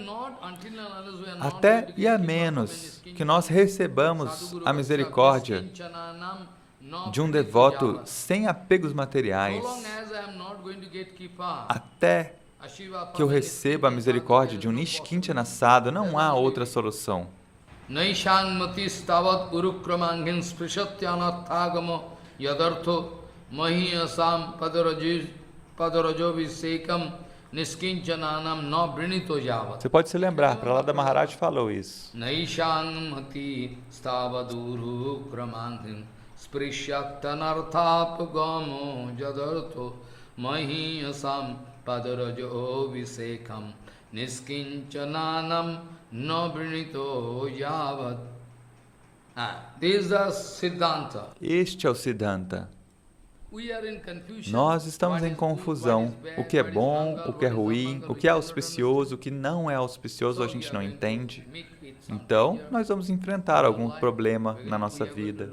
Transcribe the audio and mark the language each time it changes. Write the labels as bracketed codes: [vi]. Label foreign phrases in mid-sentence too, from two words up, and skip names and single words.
[pt] Até e a menos que nós recebamos a misericórdia de um devoto sem apegos materiais, até que eu receba a misericórdia de um [sa] Nishkinchana sadhu, [pt] não há outra solução. [sa] Yadartho mahiyasam padarajovisekam niskinchananam no brinito javat. [pt] Você pode se lembrar, Prahlada Maharaj falou isso. [sa] Naishang mati stavaduru kramandhin sprishaktanarthapagamo yadartho mahiyasam padarajovisekam niskinchananam no brinito javat. [pt] Este é o Siddhanta. Nós estamos em confusão. O que é bom, o que é ruim, o que é auspicioso, o que não é auspicioso, a gente não entende. Então, nós vamos enfrentar algum problema na nossa vida.